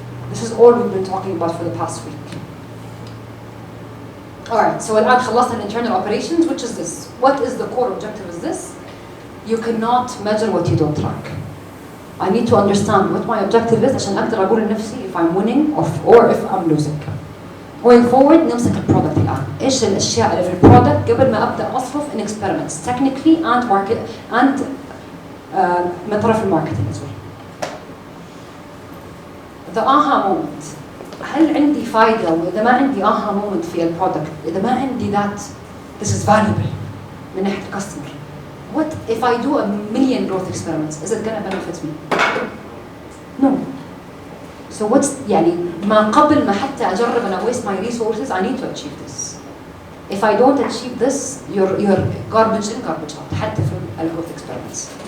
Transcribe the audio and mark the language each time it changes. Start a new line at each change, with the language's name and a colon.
English: This is all we've been talking about for the past week. Alright, so
Arabic: الآن خلصنا
English: internal operations, which is this. What is the core objective is this? You cannot measure what you don't track. I need to understand what my objective is
Arabic: عشان أقدر أقول لنفسي
English: if I'm winning or if I'm losing. Going forward
Arabic: نمسك البرودكت الآن. إيش الأشياء اللي في البرودكت قبل ما أبدأ أصرف
English: in experiments technically and market and
Arabic: من طرف الماركتينج
English: as well. The aha moment.
Arabic: هل عندي فايدة وإذا ما عندي aha moment في البرودكت، إذا ما عندي
English: that this is valuable
Arabic: من ناحية الكاستمر.
English: What if I do 1,000,000 growth experiments? Is it gonna benefit me? No. So what's
Arabic: يعني ما قبل ما حتى أجرب أنا
English: waste my resources I need to achieve this. If I don't achieve this, you're garbage in garbage out
Arabic: حتى في
English: growth experiments.